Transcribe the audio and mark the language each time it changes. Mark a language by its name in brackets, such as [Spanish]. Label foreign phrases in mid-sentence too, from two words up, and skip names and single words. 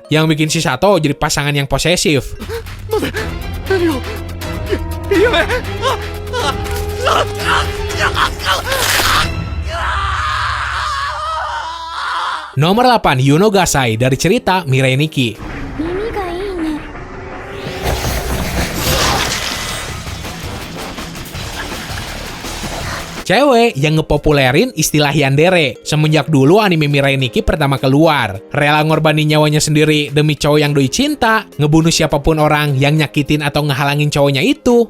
[Indonesian] Yang bikin si Sato jadi pasangan yang posesif. Nomor 8, Yuno Gasai dari cerita Mirai Nikki. [Japanese] 耳がいいね。 [Indonesian] Cewek yang ngepopulerin istilah yandere. Semenjak dulu anime Mirai Nikki pertama keluar. Rela ngorbanin nyawanya sendiri demi cowok yang Doi cinta. Ngebunuh siapapun orang yang nyakitin atau ngehalangin cowoknya itu.